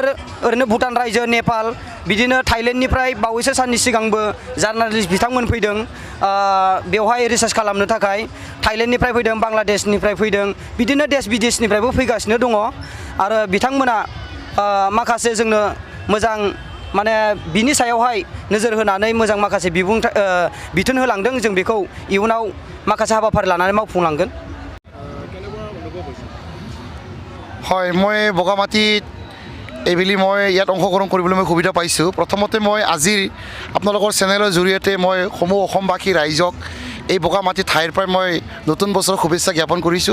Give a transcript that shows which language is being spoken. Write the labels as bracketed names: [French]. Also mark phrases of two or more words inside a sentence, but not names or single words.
[Bodo] ओरैनो भुटान रायजो नेपाल बिदिनो थाइलेण्डनिफ्राय बावैसो साननि सिगांबो जार्नालिस्ट बिथांमोन फैदों बेवहाय रिसार्च खालामनो थाखाय थाइलेण्डनिफ्राय फैदों बांलादेशनिफ्राय फैदों बिदिनो देश बिदेशनिफ्रायबो फैगासिनो दङ आरो बिथांमोना माखासे जोंनो मोजां माने बिनि सायावहाय नोजोर होनानै मोजां माखासे बिथोन होलांदों जों बेखौ इयुनाव माखासे हाबाफारि लानानै मावफुंलांगोन। [Assamese] হয় মই বগামাটিত এইবুলি মই ইয়াত অংশগ্ৰহণ কৰিবলৈ মই সুবিধা পাইছোঁ। প্ৰথমতে মই আজিৰ আপোনালোকৰ চেনেলৰ জৰিয়তে মই সমূহ অসমবাসী ৰাইজক এই বগামাটি ঠাইৰ পৰাই মই নতুন বছৰৰ শুভেচ্ছা জ্ঞাপন কৰিছোঁ।